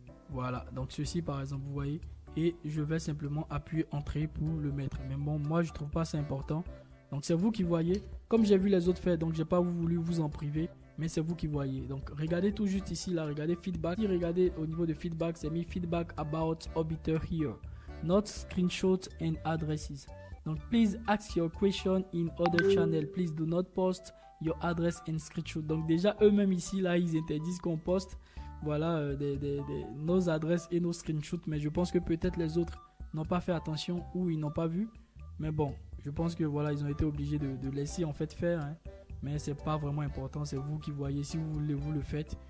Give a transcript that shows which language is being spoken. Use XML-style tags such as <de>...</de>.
<fr>Voilà, donc ceci par exemple, vous voyez. Et je vais simplement appuyer entrée pour le mettre. Mais bon, moi je trouve pas ça important. Donc c'est vous qui voyez. Comme j'ai vu les autres faire, donc j'ai pas voulu vous en priver. Mais c'est vous qui voyez. Donc regardez tout juste ici, là, regardez feedback. Si regardez au niveau de feedback, c'est mis</fr> <en>feedback about Orbiter here. Not screenshot and addresses.</en> <fr>Donc,</fr> <en>please ask your question in other channel. Please do not post your address and screenshot.</en> <fr>Donc, déjà, eux-mêmes ici, là, ils interdisent qu'on poste, voilà, nos adresses et nos screenshots. Mais je pense que peut-être les autres n'ont pas fait attention ou ils n'ont pas vu. Mais bon, je pense que voilà, ils ont été obligés de laisser en fait faire. Hein. Mais c'est pas vraiment important. C'est vous qui voyez. Si vous voulez, vous le faites.</fr>